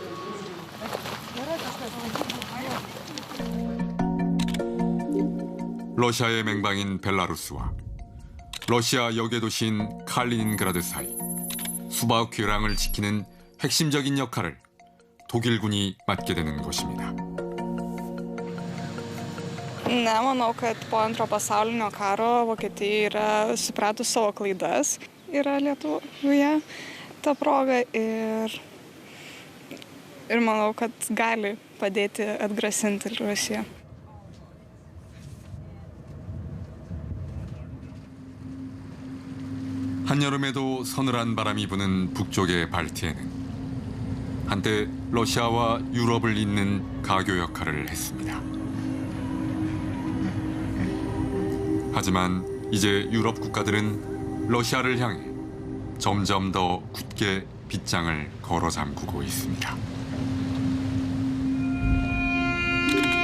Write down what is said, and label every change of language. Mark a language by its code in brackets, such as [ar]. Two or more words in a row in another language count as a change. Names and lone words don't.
[ko] 러시아의 맹방인 벨라루스와 러시아 여객도시인 칼리닌그라드 사이 수박 궤랑을 지키는 핵심적인 역할을 독일군이 맡게 되는 것입니다. [lt] Nemanau, kad po antro pasaulinio karo Vokietija yra supratus savo klaidas, yra Lietuvoje ta proga ir manau, kad gali padėti atgrasinti Rusiją. [ko] 한여름에도 서늘한 바람이 부는 북쪽의 발트해는 한때 러시아와 유럽을 잇는 가교 역할을 했습니다. 하지만 이제 유럽 국가들은 러시아를 향해 점점 더 굳게 빗장을 걸어 잠그고 있습니다.